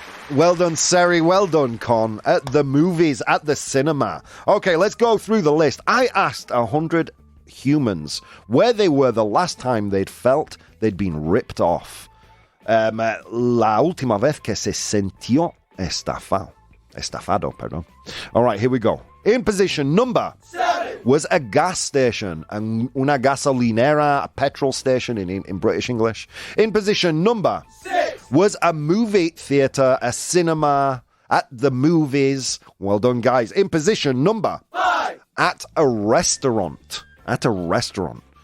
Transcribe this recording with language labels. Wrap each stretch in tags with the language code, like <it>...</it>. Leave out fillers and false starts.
<en>Well done, Sari. Well done, Con. At the movies, at the cinema. Okay, let's go through the list. I asked 100 humans where they were the last time they'd felt they'd been ripped off.</en> <es>La última vez que se sintió estafado, pardon.</es> <en>All right, here we go. In position number 7 was a gas station,</en> <es>una gasolinera,</es> <en>a petrol station in British English. In position number 6 was a movie theater, a cinema, at the movies. Well done, guys. In position number 5, at a restaurant. At a restaurant.</en>